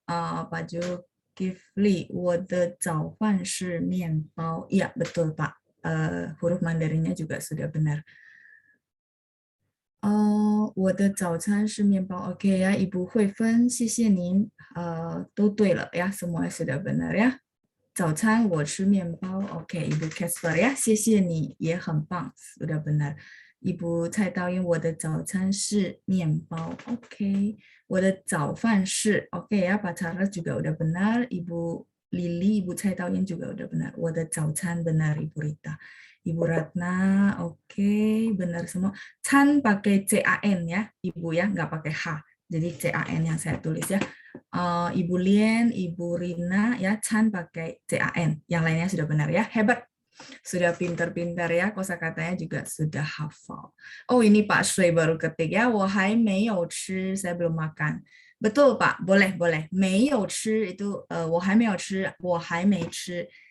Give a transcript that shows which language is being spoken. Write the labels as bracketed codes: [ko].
[zh] Pak Zulkifli， 我的早饭是面包. [id] Iya, betul Pak. Huruf Mandarinnya juga sudah benar. [zh] 我的早餐是面包. [id] OK ya, Ibu Huifeng， [zh] 谢谢您。 都对了 [id] ya, semua sudah benar ya. [zh] 早餐我吃面包. OK, Ibu Casper ya, 谢谢你，也很棒， [id] sudah benar. [zh] Ibu Cai Taoying， 我的早餐是面包. [id] OK， [zh] 我的早饭是 [id] OK ya, Pak Charles juga udah benar. Ibu Lili, Ibu Cai Taoying juga udah benar. [zh] 我的早餐 [id] benar, Ibu Rita. Ibu Ratna, oke, benar semua. Can pakai CAN ya, Ibu ya, nggak pakai H. Jadi CAN yang saya tulis ya. Ibu Lien, Ibu Rina, ya Chan pakai CAN. Yang lainnya sudah benar ya, hebat. Sudah pintar-pintar ya, kosakatanya juga sudah hafal. Oh ini Pak Shui baru ketik ya, [zh] 我还没有吃, [id] saya belum makan. Betul Pak, boleh boleh. [zh] 没有吃 itu 我还没有吃, 我还没吃.